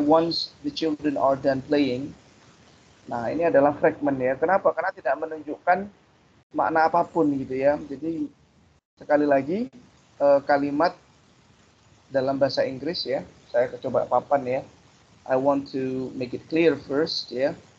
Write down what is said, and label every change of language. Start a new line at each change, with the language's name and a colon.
English: Once the children are done playing.
Indonesian: Nah, ini adalah fragment ya. Kenapa? Karena tidak menunjukkan makna apapun gitu ya. Jadi sekali lagi kalimat dalam bahasa Inggris ya. Saya coba papan ya.
English: I want to make it clear first ya.